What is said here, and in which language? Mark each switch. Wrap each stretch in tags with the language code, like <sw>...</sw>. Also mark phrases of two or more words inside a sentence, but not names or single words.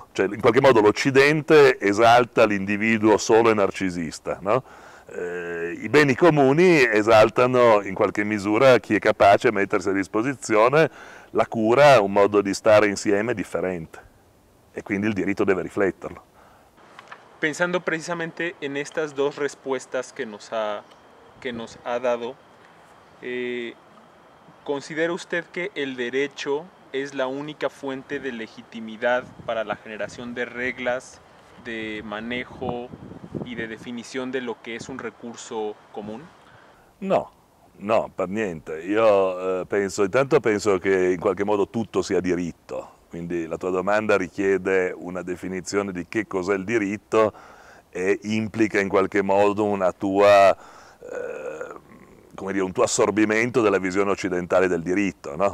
<it>Cioè, in qualche modo l'Occidente esalta l'individuo solo e narcisista, no? I beni comuni esaltano in qualche misura chi è capace di mettersi a disposizione la cura, un modo di stare insieme differente, e quindi il diritto deve rifletterlo.</it> <es>Pensando precisamente en estas dos respuestas que nos ha dado, ¿considera usted que el derecho es la única fuente de legitimidad para la generación de reglas, de manejo y de definición de lo que es un recurso común?</es> <it>No, no, per niente. Io intanto penso che in qualche modo tutto sia diritto, quindi la tua domanda richiede una definizione di che cos'è il diritto e implica in qualche modo una tua, come dire, un tuo assorbimento della visione occidentale del diritto, no?</it>